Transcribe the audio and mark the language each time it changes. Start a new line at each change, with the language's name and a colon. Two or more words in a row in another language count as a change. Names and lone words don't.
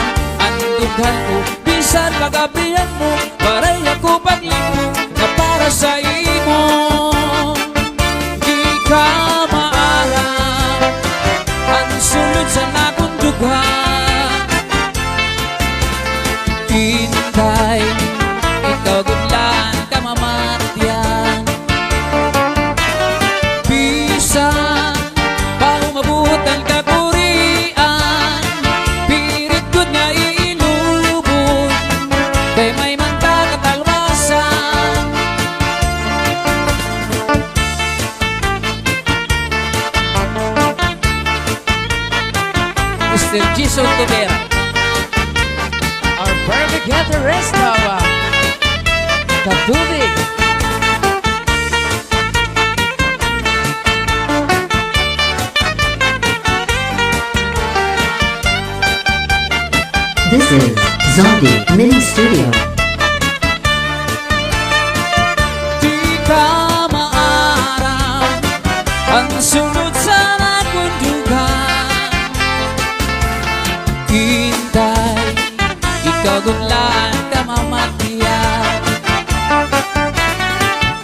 Waray: Ang dughan ko bisan pagabrihan mo, waray ako paglibong na para sa imo. Di ka maarang ang sulod sa nakong dughan. Hintay, ikaw gudlan ka mamatyan. Bisan pa umabutan ka kurian, pirit gud nga iilubog, kay may manta katalwasan.
English: Mr. Jason Tubera, our perfect guitarist of Katubig. This is Zombie Mini Studio.
Waray: Di ka maarang ang sunod sa nakundugan. Hintay, ikaw gudlan ka mamatyan.